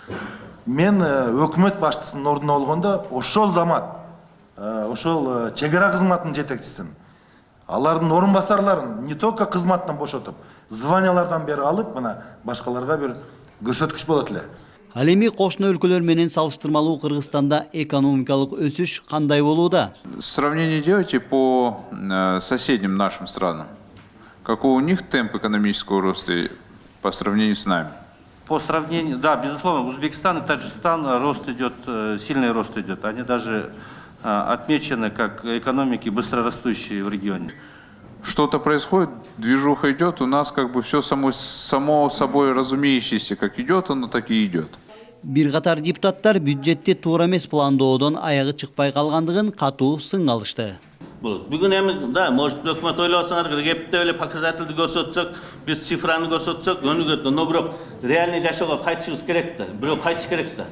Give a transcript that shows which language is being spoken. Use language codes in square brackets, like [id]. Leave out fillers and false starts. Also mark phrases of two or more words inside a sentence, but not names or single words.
[ky] Мен өкмөт башчысынын ордуна болгондо ошол замат, ошол чек ара кызматынын жетекчисин, алардын орун басарларын [ru] не только [ky] кызматтан бошотуп, званиялардан бери алып, мына башкаларга бир көрсөткүч болот эле. Ал эми кошуна өлкөлөр менен салыштырмалуу Кыргызстанда экономикалык өсүш кандай болууда? [ru] Сравнение делайте по соседним нашим странам. Какой у них темп экономического роста по сравнению с нами? По сравнению, да, безусловно, Узбекистан и Таджикистан рост идет, сильный рост идет. Они даже отмечены как экономики быстрорастущие в регионе. Что-то происходит, движуха идет, у нас как бы все само собой разумеющееся, как идет, оно так и идет. [ky] Бир катар депутаттар бюджетти туура эмес пландоодон аягы чыкпай калгандыгын катуу сынга алышты. Бүгүн эми да, может өкмөт ойлоп атсаңар, кептеп эле показательди көрсөтсөк, биз цифраны көрсөтсөк, өнүгөт, но бирок реальный жашоого кайтышыбыз керек да, бирөө кайтыш керек да.